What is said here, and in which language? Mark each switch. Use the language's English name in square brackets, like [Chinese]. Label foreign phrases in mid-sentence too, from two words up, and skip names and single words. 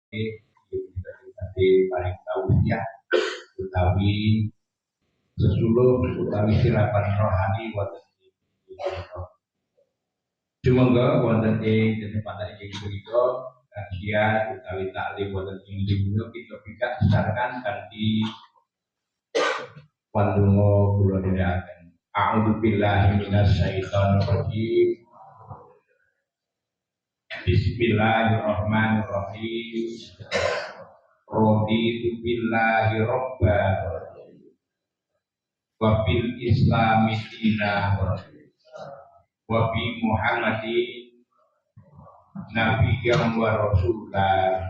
[Javanese] Di paling tausiah utawi sesuluh utawi sirapan rohani wonten ing punika. Sumangga wonten ing kesempatan inggih punika kajian utawi taklim wonten ing punika kita bisa disarankan kanthi pandonga kula dherekaken. [Arabic] أعوذ بالله من الشيطان الرجيم. بسم الله الرحمن الرحيم. رضيت بالله ربا وبالإسلام دينا وبمحمد نبيا ورسولا.